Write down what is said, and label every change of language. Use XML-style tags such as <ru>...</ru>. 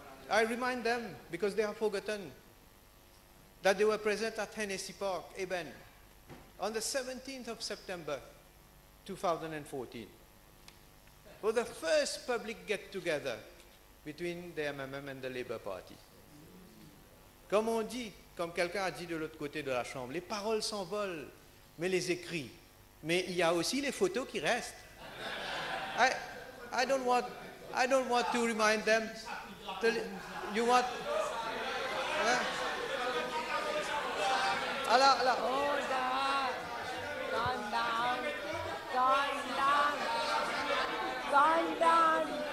<en>I remind them, because they have forgotten, that they were present at Hennessy Park, Eben, on the 17th of September, 2014, for the first public get-together between the MMM and the Labour Party.</en> <fr>Comme on dit, comme quelqu'un a dit de l'autre côté de la Chambre, les paroles s'envolent, mais les écrits. Mais il y a aussi les photos qui restent.</fr> <en>I don't want to remind them. You want...</en> <fr>Alors.</fr> <en>Order. Calm down. Calm down. Calm down.</en>